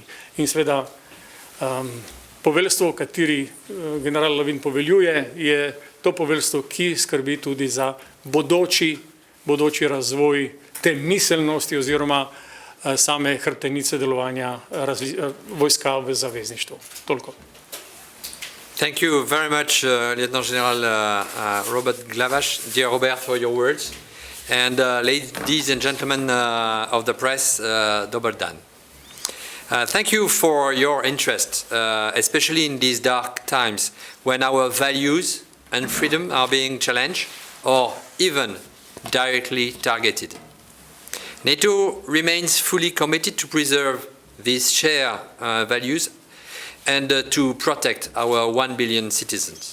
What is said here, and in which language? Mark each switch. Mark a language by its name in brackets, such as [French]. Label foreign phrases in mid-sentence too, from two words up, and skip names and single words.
[Slovenian] In seveda poveljstvo, kateri general Lavin poveljuje, je to poveljstvo, ki skrbi tudi za bodoči razvoj te miselnosti oziroma same hrbtenice delovanja vojska v zavezništvu. Toliko. [English] Thank you very much, Lieutenant General Robert Glavaš, dear Robert, for your words. And ladies and gentlemen of the press, [Slovenian] dober dan. [English] Thank you for your interest, especially in these dark times when our values and freedom are being challenged or even directly targeted. NATO remains fully committed to preserve these shared values and to protect our 1 billion citizens.